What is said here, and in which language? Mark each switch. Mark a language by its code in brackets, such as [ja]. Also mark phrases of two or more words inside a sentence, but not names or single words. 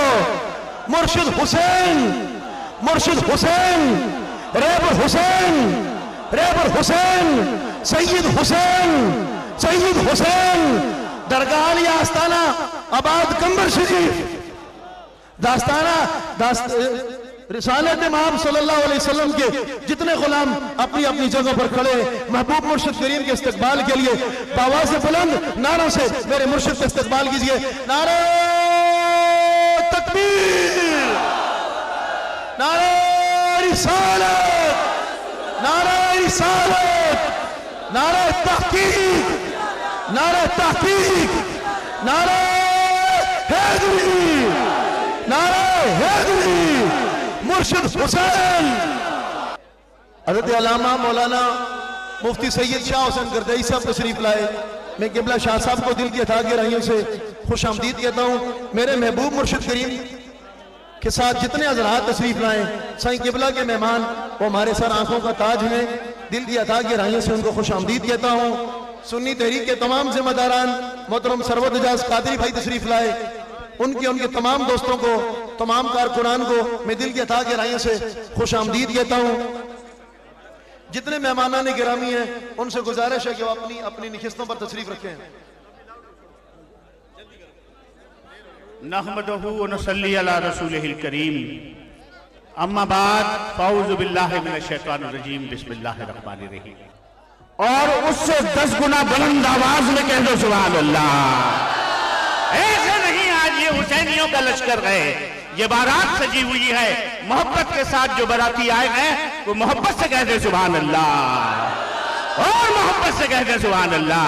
[ur] مرشد حسین، مرشد حسین، رہبر حسین، رہبر حسین، سید حسین، سید حسین. درگاہ آستانہ آباد قمبر شریف، داستانہ رسالت محبوب [ar] صلى الله عليه وسلم [ur] کے جتنے غلام اپنی اپنی جگہ پر کھڑے محبوب مرشد کریم کے استقبال کے لیے آواز بلند نعروں سے میرے مرشد کا استقبال کیجیے. نعرہ تکبیر، نعرہ رسالت، نعرہ رسالت، نعرہ تحقیق، نعرہ تحقیق، نعرہ حیدری، نعرہ حیدری، مرشد حسین. حضرت علامہ مولانا مفتی سید شاہ حسین گردئی صاحب تشریف لائے. میں قبلہ شاہ صاحب کو دل کی اتا گہرائیوں سے خوش آمدید کہتا ہوں. میرے محبوب مرشد کریم کے ساتھ جتنے حضرات تشریف لائے، سائیں قبلہ کے مہمان، وہ ہمارے سر آنکھوں کا تاج ہیں. دل کی اتا گہرائیوں سے ان کو خوش آمدید کہتا ہوں۔ سنی تحریک کے تمام ذمہ داران محترم ثروت اعجاز قادری بھائی تشریف لائے. ان کے تمام دوستوں کو، تمام کارکنان کو میں دل کی اتا گہرائیوں سے خوش آمدید کہتا ہوں. جتنے مہمانان گرامی ہیں ان سے گزارش ہے کہ وہ اپنی اپنی نشستوں پر تشریف رکھیں. [ar] نحمده و نصلي على رسوله الكريم، أما بعد، فأعوذ بالله من الشيطان الرجيم، بسم الله الرحمن الرحيم. [ur] اور اس سے 10 گنا بلند آواز میں کہہ دو [ar] سبحان الله. [ur] ایسے نہیں آج یہ حسینیوں کا لشکر ہے، یہ بارات سجی ہوئی ہے. محبت کے ساتھ جو باراتی آئے ہیں وہ محبت سے کہہ دے [ar] سبحان الله, [ur] اور محبت سے کہہ دے [ar] سبحان الله.